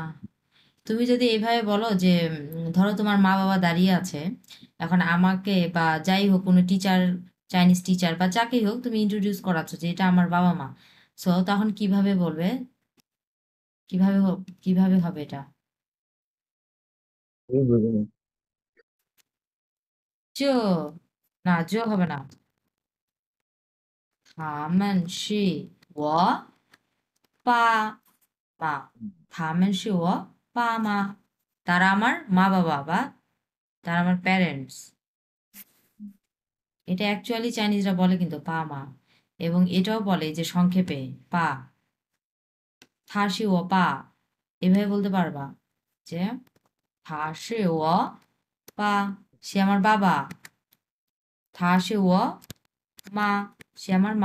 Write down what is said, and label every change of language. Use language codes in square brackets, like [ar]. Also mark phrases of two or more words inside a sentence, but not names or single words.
[bn] তুমি যদি এইভাবে বলো যে ধরো তোমার মা বাবা দাঁড়িয়ে আছে, এখন আমাকে বা যাই হোক কোনো টিচার, [en] Chinese teacher [bn] বা যাকেই হোক তুমি ইন্ট্রোডিউস করাচ্ছ যে এটা আমার বাবা মা, সো তখন কিভাবে বলবে? কিভাবে হবে এটা? এই বুঝিনি। জো, না জো হবে না। [zh] 他们是我爸妈，他们是我爸妈, [bn] তারা আমার মা বাবা বা তারা আমার প্যারেন্টস। এটা অ্যাকচুয়ালি চাইনিজরা বলে কিন্তু পা মা। এবং এটাও বলে যে সংক্ষেপে পা, [zh] 他是我爸, [bn] এভাবে বলতে পারবা যে [zh] 他是我爸, [bn] সে আমার বাবা, [zh] 他是我妈, [bn] সে আমার মা।